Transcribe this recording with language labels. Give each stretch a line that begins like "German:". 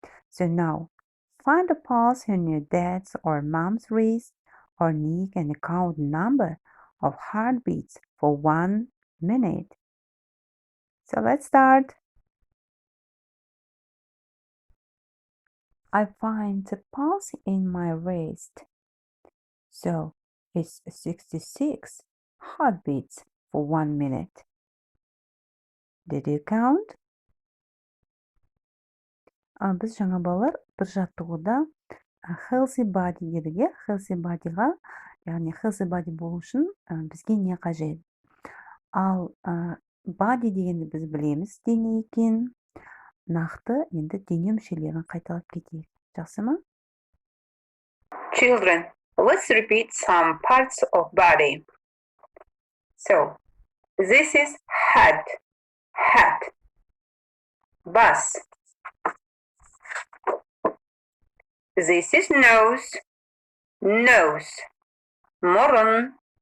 English: So now find a pulse in your dad's or mom's wrist or neck and count number of heartbeats for 1 minute. So let's start. I find the pulse in my wrist. So it's 66 heartbeats for 1 minute. Did you count?
Kazakh: Біз жаңа балалар бір жаттығуда healthy body дедік, иә? Healthy bodyға, яғни healthy body болу үшін бізге не қажет? Ал body дегенді біз білеміз дене екенін. Нақты енді дене мүшелерін қайталап кетейік. Жақсы ма?
English: Children, let's repeat some parts of body. So, this is head, bus. This is nose, мұрын.